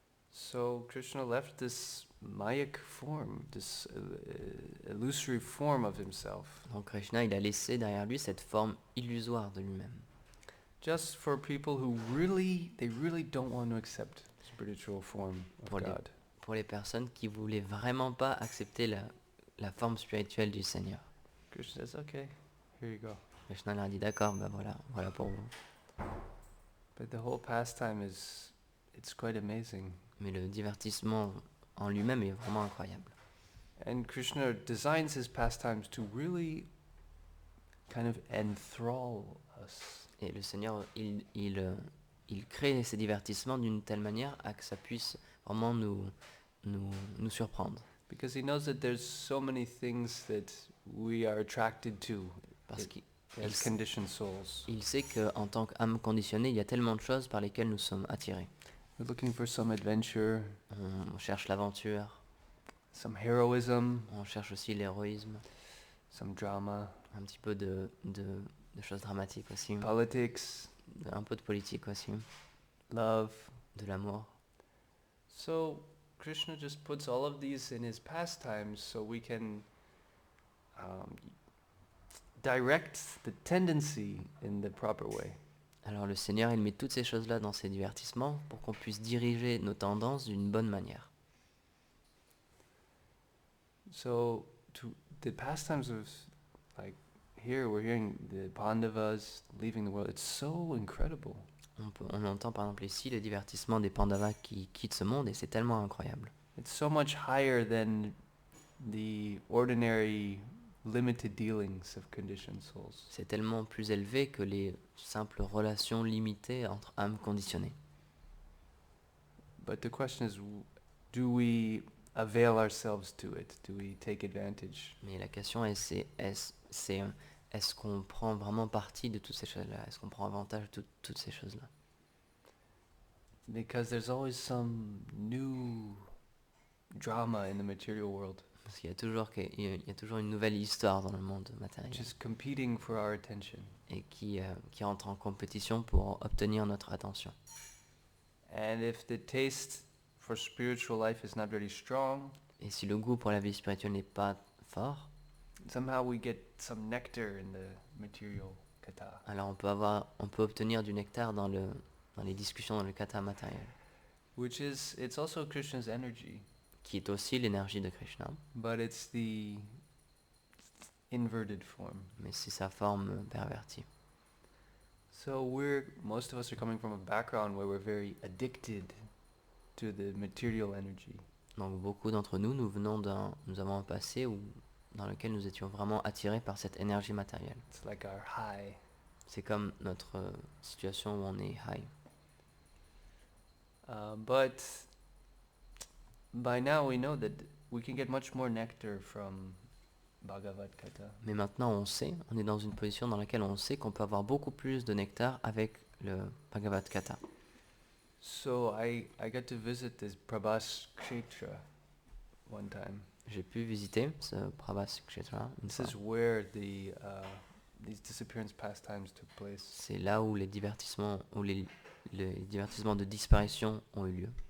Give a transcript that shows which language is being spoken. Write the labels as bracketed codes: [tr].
[en] So Krishna left this mayak form, this illusory form of himself, [fr] Donc Krishna, il a laissé derrière lui cette forme illusoire de lui-même. [en] just for people who really don't want to accept spiritual form of [fr] Pour les- [en] God. [fr] Pour les personnes qui voulaient vraiment pas accepter la forme spirituelle du Seigneur. [en] Krishna says, okay, here you go. [fr] Krishna leur a dit d'accord, ben voilà pour vous. [en] But the whole pastime it's quite amazing. [fr] Mais le divertissement en lui-même est vraiment incroyable. [en] And Krishna designs his pastimes to really kind of enthrall us. [fr] Et le Seigneur, il crée ces divertissements d'une telle manière à que ça puisse vraiment nous surprendre. [en] Because he knows that there's so many things that we are attracted to [fr] Parce qu'il [en] as conditioned souls. [fr] il sait qu'en tant qu'âme conditionnée, il y a tellement de choses par lesquelles nous sommes attirés. [en] We're looking for some adventure, [fr] On cherche l'aventure, [en] some heroism, [fr] on cherche aussi l'héroïsme, [en] some drama, [fr] un petit peu de choses dramatiques aussi, [en] politics, [fr] un peu de politique aussi, [en] love. [fr] de l'amour. [en] So Krishna just puts all of these in his pastimes so we can direct the tendency in the proper way. [fr] Alors le Seigneur, il met toutes ces choses-là dans ses divertissements pour qu'on puisse diriger nos tendances d'une bonne manière. [en] So the pastimes of, like, here we're hearing the Pandavas leaving the world. It's so incredible. [fr] On entend par exemple ici le divertissement des Pandavas qui quittent ce monde et c'est tellement incroyable. [en] It's so much higher than the ordinary limited dealings of conditioned souls. [fr] C'est tellement plus élevé que les simples relations limitées entre âmes conditionnées. [en] But the question is, do we avail ourselves to it? Do we take advantage? [fr] Mais la question est, est-ce qu'on prend vraiment parti de toutes ces choses-là? Est-ce qu'on prend avantage de toutes ces choses-là? [en] Because there's always some new drama in the material world, [fr] Parce qu'il y a toujours une nouvelle histoire dans le monde matériel [en] just competing for our attention. [fr] et qui entre en compétition pour obtenir notre attention. [en] And if the taste for spiritual life is not very strong, [fr] Et si le goût pour la vie spirituelle n'est pas fort, [en] somehow we get some nectar in the material kata. [fr] alors on peut obtenir du nectar dans les discussions dans le kata matériel, [en] It's also Krishna's energy, [fr] qui est aussi l'énergie de Krishna. [en] but it's inverted form. [fr] mais c'est sa forme pervertie. [en] So most of us are coming from a background where we're very addicted to the material energy. [fr] Donc beaucoup d'entre nous, nous avons un passé dans lequel nous étions vraiment attirés par cette énergie matérielle. [en] It's like our high. [fr] C'est comme notre situation où on est high. [en] But by now we know that we can get much more nectar from Bhagavad-gata. [fr] Mais maintenant on est dans une position dans laquelle on sait qu'on peut avoir beaucoup plus de nectar avec le Bhagavad-gata. [en] So I got to visit this Prabhas Kshetra one time. [fr] J'ai pu visiter ce Prabhas Kshetra une [en] This [fr] fois. [en] is where these disappearance pastimes took place. [fr] C'est là où les divertissements de disparition ont eu lieu.